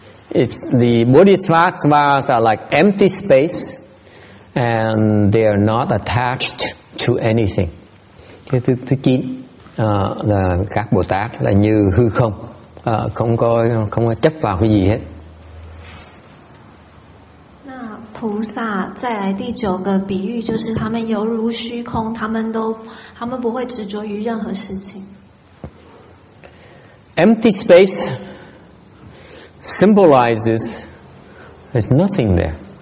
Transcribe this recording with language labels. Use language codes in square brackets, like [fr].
[en] It's the Bodhisattvas are like empty space and they are not attached to anything. [vi] Cái thứ 9 là các Bồ Tát là như hư không, không có chấp vào cái gì hết. [zh] 那菩萨再来第9个比喻就是他们犹如虚空，他们不会执着于任何事情。 [en] Empty space symbolizes there's nothing there.